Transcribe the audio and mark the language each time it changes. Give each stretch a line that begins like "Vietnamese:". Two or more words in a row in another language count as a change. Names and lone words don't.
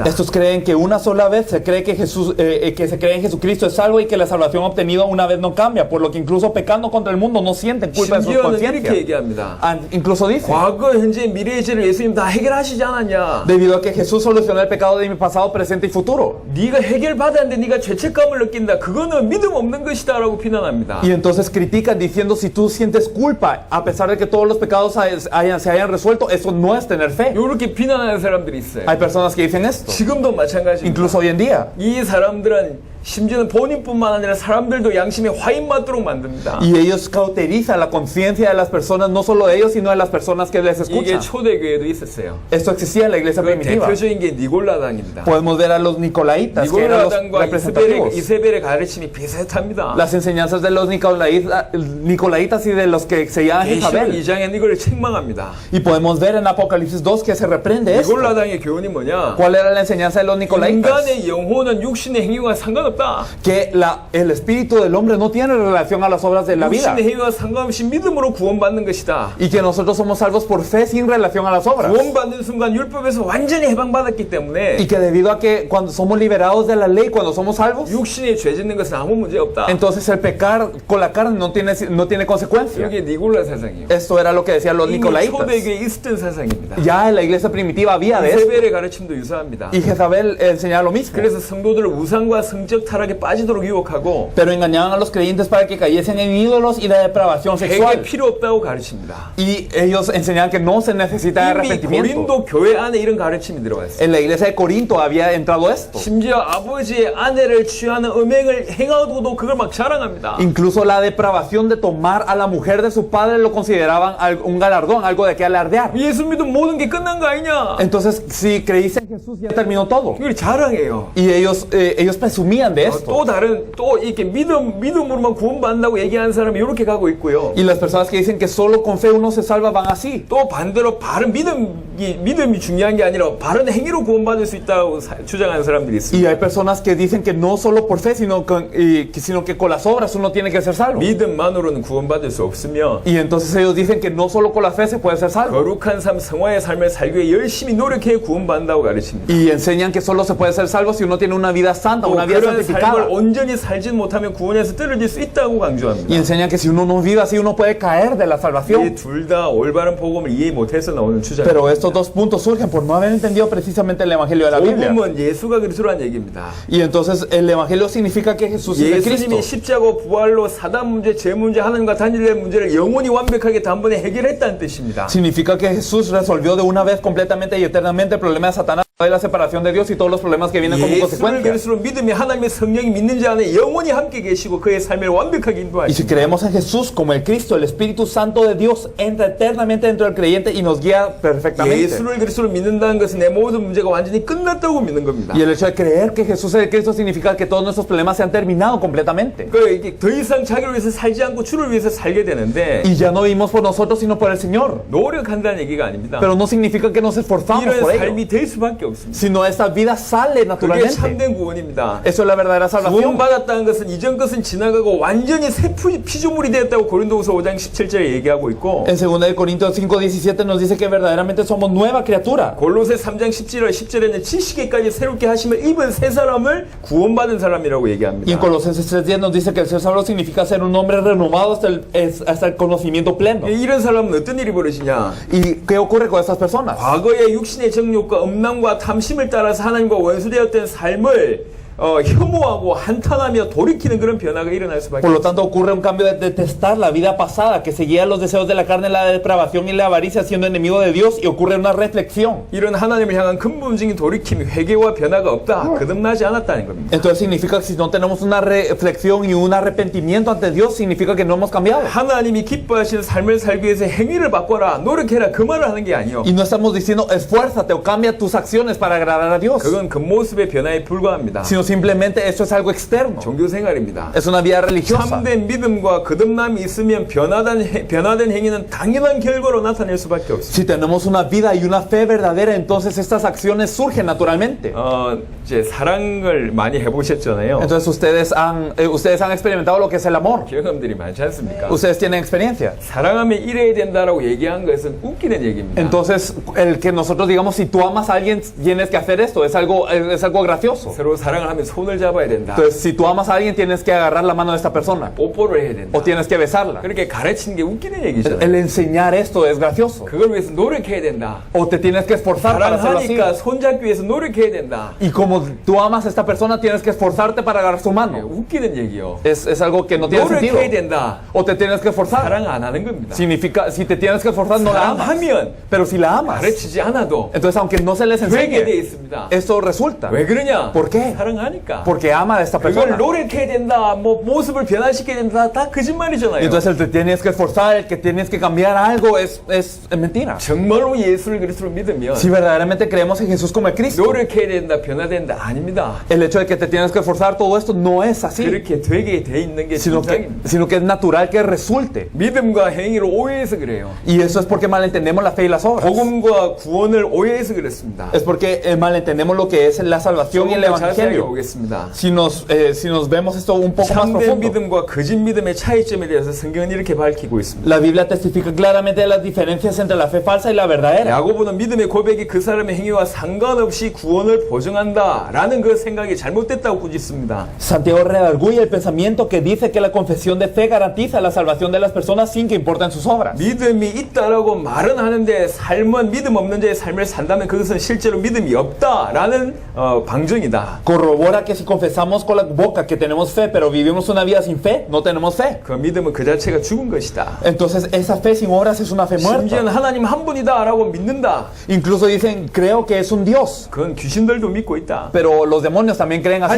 Spanish: Estos creen que una sola vez se cree que se cree en Jesucristo es salvo y que la salvación obtenida una vez no cambia, por lo que incluso pecando contra el mundo no sienten culpa en su
Korean: 심지어는 이렇게
Spanish: conciencia.
Korean: 얘기합니다.
Spanish: Incluso dice,
Korean: 과거, 현재, 미래의 죄를 예수님 다 해결하시지 않았냐?
Spanish: debido a que Jesús solucionó el pecado de mi pasado, presente y futuro.
Korean: 네가 해결받았는데 네가 죄책감을 느낀다. 그거는 믿음 없는 것이다라고 비난합니다.
Spanish: Y entonces critican diciendo si tú sientes culpa a pesar de que todos los pecados se hayan resuelto, eso no es tener fe.
Korean: 이렇게 비난하는 사람들이 있어요.
Spanish: Hay personas que dicen esto,
Korean: 지금도 마찬가지입니다.
Spanish: incluso hoy en día.
Korean: 이 사람들은 심지어는 본인뿐만 아니라 사람들도 양심에 화인 맞도록 만듭니다.
Spanish: Y ellos cauterizan la conciencia de las personas, no solo de ellos, sino de las personas que les
Korean: 이게
Spanish: escuchan.
Korean: 초대교회도 있었어요.
Spanish: Esto existía en la iglesia
Korean: 그
Spanish: primitiva.
Korean: 대표적인 게 니골라당입니다.
Spanish: Podemos ver a los nicolaitas, que eran los
Korean: 니골라당과
Spanish: representativos.
Korean: 이세벨의 가르침이 비슷합니다.
Spanish: Las enseñanzas de los nicolaitas y de los que se llaman
Korean: 계시록
Spanish: Jezabel.
Korean: 2장에 이걸 책망합니다.
Spanish: Y podemos ver en Apocalipsis 2 que se reprende esto.
Korean: 니골라당의 교훈이 뭐냐?
Spanish: ¿Cuál era la enseñanza de los nicolaitas?
Korean: 인간의 영혼은 육신의 행위와 상관없다. 없다.
Spanish: que el espíritu del hombre no tiene relación a las obras de la vida.
Korean: 육신의 행위와 상관없이 믿음으로 구원받는 것이다.
Spanish: Y que nosotros somos salvos por fe sin relación a las obras.
Korean: 구원받는 순간 율법에서 완전히 해방받았기 때문에
Spanish: Y que debido a que cuando somos liberados de la ley, cuando somos salvos,
Korean: 육신이 죄 짓는 것은 아무 문제 없다.
Spanish: entonces el pecar con la carne no tiene consecuencia.
Korean: 이게 니골라 사상이에요.
Spanish: Esto era lo que decían los
Korean: 이미
Spanish: nicolaitas.
Korean: 초대교회에 있었던 사상입니다.
Spanish: Ya en la iglesia primitiva había de esto.
Korean: 이세벨의 가르침도 유사합니다.
Spanish: Y Jezabel enseñaba lo mismo.
Korean: 그래서 성도들을 우상과 성적 타락에 빠지도록 유혹하고
Spanish: Pero engañaban a los creyentes para que cayesen en ídolos y la depravación
Korean: 회개
Spanish: sexual.
Korean: 필요 없다고 가르칩니다.
Spanish: Y ellos enseñaban que no se necesita de
Korean: 이미
Spanish: arrepentimiento.
Korean: 고린도 교회 안에 이런 가르침이 들어왔어요.
Spanish: En la iglesia de Corinto había entrado esto.
Korean: 심지어 아버지의 아내를 취하는 음행을 행하고도 그걸 막 자랑합니다.
Spanish: Incluso la depravación de tomar a la mujer de su padre lo consideraban un galardón, algo de que alardear.
Korean: 예수 믿으면 모든 게 끝난 거 아니냐?
Spanish: Entonces, si creíste en Jesús, ya terminó todo.
Korean: 이걸 자랑해요.
Spanish: Y ellos presumían de esto.
Korean: 또 이렇게 믿음으로만 구원받는다고 얘기하는 사람이 이렇게 가고 있고요.
Spanish: Y las personas que dicen que solo con fe uno se salva van así.
Korean: 또 반대로 바른 믿음이 중요한 게 아니라 바른 행위로 구원받을 수 있다고 주장하는 사람들이
Spanish: Y
Korean: 있습니다.
Spanish: hay personas que dicen que no solo por fe, sino que con las obras uno tiene que ser salvo.
Korean: 믿음만으로는 구원받을 수 없으며
Spanish: Y entonces ellos dicen que no solo con la fe se puede ser salvo.
Korean: 거룩한 삶, 성화의 삶을 살기 위해 열심히 노력해 구원받는다고 가르칩니다.
Spanish: Y enseñan que solo se puede ser salvo si uno tiene una vida santa,
Korean: 또
Spanish: una vida
Korean: 그런 삶을
Spanish: santificada.
Korean: 온전히 살진 못하면 구원에서 떨어질 수 있다고 강조합니다.
Spanish: Y enseñan que si uno no vive así, uno puede caer de la
Korean: 이
Spanish: salvación.
Korean: 둘 다 올바른 복음을 이해 못해서 나오는 주장입니다.
Spanish: Pero estos dos puntos surgen por no haber entendido precisamente el Evangelio de la Biblia.
Korean: 복음은 예수가 그리스도란 얘기입니다.
Spanish: Y entonces el Evangelio significa que Jesús es el Cristo.
Korean: 예수님이 십자가 부활로 사단 문제, 죄 문제, 하나님과 단일의 문제를 영원히 완벽하게 단번에 해결했다는 뜻입니다.
Spanish: Significa que Jesús resolvió de una vez completamente y eternamente el problema de Satanás, de la separación de Dios y todos los problemas que vienen como
Korean: 예수를
Spanish: consecuencia.
Korean: 그리스도로 믿음이 하나님의 성령이 믿는 자 안에 영원히 함께 계시고 그의 삶을 완벽하게
Spanish: Y si
Korean: 인도하십니다.
Spanish: creemos en Jesús como el Cristo, el Espíritu Santo de Dios entra eternamente dentro del creyente y nos guía perfectamente.
Korean: 예수를 그리스도로 믿는다는 것은 내 모든 문제가 완전히 끝났다고 믿는 겁니다.
Spanish: Y el hecho de creer que Jesús es el Cristo significa que todos nuestros problemas se han terminado completamente.
Korean: 이게 더 이상 자기를 위해서 살지 않고 주를 위해서 살게 되는데
Spanish: Y ya no vivimos por nosotros, sino por el Señor.
Korean: 노력한다는 얘기가 아닙니다.
Spanish: Pero no significa que nos esforzamos
Korean: 이런
Spanish: por ello,
Korean: 삶이 될 수밖에 없습니다.
Spanish: sino esta vida sale
Korean: 그게
Spanish: naturalmente.
Korean: 참된 구원입니다.
Spanish: Eso es la verdadera salvación.
Korean: 구원받았다는 것은 이전 것은 지나가고 완전히 새 피조물이 되었다고 고린도후서 5장 17절에 얘기하고 있고
Spanish: En 2 Corintios 5:17 nos dice que verdaderamente somos nueva criatura.
Korean: 골로새 3장 10절에는 지식에까지 새롭게 하심을 입은 새 사람을 구원받은 사람이라고
Spanish: Y en
Korean: 얘기합니다.
Spanish: Colosenses 3:10 nos dice que el ser salvo significa ser un hombre renovado hasta el conocimiento pleno.
Korean: 이런 사람은 어떤 일이 벌어지냐?
Spanish: ¿Y qué ocurre con estas personas?
Korean: 과거의 육신의 정욕과 음란과 탐심을 따라서 하나님과 원수되었던 삶을 혐오하고 한탄하며 돌이키는 그런 변화가 일어날 수밖에
Spanish: Por lo
Korean: 없습니다.
Spanish: tanto, ocurre un cambio de detestar la vida pasada, que seguía los deseos de la carne, la depravación y la avaricia, siendo enemigo de Dios, y ocurre una reflexión.
Korean: 이런 하나님을 향한 근본적인 돌이킴, 회개와 변화가 없다, 거듭나지 않았다는 겁니다.
Spanish: Entonces significa que si no tenemos una reflexión y un arrepentimiento ante Dios, significa que no hemos cambiado.
Korean: 하나님이 기뻐하시는 삶을 살기 위해서 행위를 바꿔라, 노력해라, 그 말을 하는 게 아니요.
Spanish: Y no estamos diciendo esfuérzate o cambia tus acciones para agradar a Dios,
Korean: 그건 겉모습의 변화에 불과합니다.
Spanish: sino simplemente eso es algo externo.
Korean: 종교 생활입니다.
Spanish: Es una vida religiosa.
Korean: 참된 믿음과 거듭남이 있으면 변화된 행위는 당연한 결과로 나타낼 수밖에 없습니다.
Spanish: Si tenemos una vida y una fe verdadera, entonces estas acciones surgen naturalmente.
Korean: 이제 사랑을 많이 해보셨잖아요.
Spanish: Entonces ustedes han experimentado lo que es el amor.
Korean: 경험들이 많지 않습니까?
Spanish: Ustedes tienen experiencia.
Korean: 사랑하면 이래야 된다라고 얘기한 것은 웃기는 얘기입니다.
Spanish: Entonces, el que nosotros digamos, si tú amas a alguien, tienes que hacer esto, es algo gracioso.
Korean: 서로 사랑을 하면 손을 잡아야 된다.
Spanish: Entonces, si tú amas a alguien, tienes que agarrar la mano de esta persona
Korean: 뽀뽀를 해야 된다.
Spanish: o tienes que besarla.
Korean: 그렇게 가르치는 게 웃기는 얘기잖아요.
Spanish: El enseñar esto es gracioso.
Korean: 그걸 위해서 노력해야 된다.
Spanish: O te tienes que esforzar para hacerlo así.
Korean: 사랑하니까 손잡기 위해서 노력해야 된다.
Spanish: Y como tú amas a esta persona, tienes que esforzarte para agarrar su mano.
Korean: 웃기는 얘기요.
Spanish: Es algo que no tiene sentido.
Korean: 노력해야 된다.
Spanish: O te tienes que esforzar.
Korean: 사랑 안 하는 겁니다.
Spanish: Significa, si te tienes que esforzar, no la amas.
Korean: 사랑하면
Spanish: Pero si la amas,
Korean: 가르치지 않아도
Spanish: entonces aunque no se les
Korean: 되게 돼
Spanish: enseñe,
Korean: 있습니다.
Spanish: esto resulta.
Korean: 왜 그러냐?
Spanish: ¿Por qué?
Korean: 사랑하니까.
Spanish: Porque ama a esta
Korean: 그걸
Spanish: persona.
Korean: 노력해야 된다. 뭐 모습을 변화시켜야 된다. 다 거짓말이잖아요.
Spanish: Y entonces el te tienes que esforzar, el que tienes que cambiar algo es mentira.
Korean: 정말로 예수를 그리스도로 믿으면
Spanish: Si verdaderamente creemos en Jesús como el Cristo,
Korean: 노력해야 된다. 변화된다. 아닙니다.
Spanish: el hecho de que te tienes que esforzar, todo esto no es así,
Korean: 그렇게 되게 돼 있는 게 진상입니다.
Spanish: sino que es natural que resulte.
Korean: 믿음과 행위를 오해해서 그래요.
Spanish: Y eso es porque malentendemos la fe y las obras.
Korean: 복음과 구원을 오해해서 그렇습니다.
Spanish: Es porque malentendemos lo que es la salvación y el
Korean: 조금 더 자세하게
Spanish: evangelio.
Korean: 보겠습니다.
Spanish: Si nos vemos esto un poco más
Korean: 참된
Spanish: profundo,
Korean: 믿음과 거짓 믿음의 차이점에 대해서 성경은 이렇게 밝히고 있습니다.
Spanish: la Biblia testifica claramente de las diferencias entre la fe falsa y la verdadera.
Korean: 야고보는 믿음의 고백이 그 사람의 행위와 상관없이 구원을 보증한다라는 그 생각이 잘못됐다고 꾸짖습니다.
Spanish: Santiago redarguye el pensamiento que dice que la confesión de fe garantiza la salvación de las personas sin que importen sus obras.
Korean: 믿음이 있다라고 말은 하는데 삶은 믿음 없는 자의 삶을 산다면 그것은 실제로 믿음이 없다라는 방증이다.
Spanish: Corrobora que si confesamos con la boca que tenemos fe, pero vivimos una vida sin fe, no tenemos fe.
Korean: 그 믿음은 그 자체가 죽은 것이다.
Spanish: Entonces esa fe sin obras es una fe muerta.
Korean: 심지어는 하나님 한 분이다라고 믿는다.
Spanish: Incluso dicen, creo que es un Dios.
Korean: 그건 귀신들도 믿고 있다.
Spanish: Pero los demonios también creen así.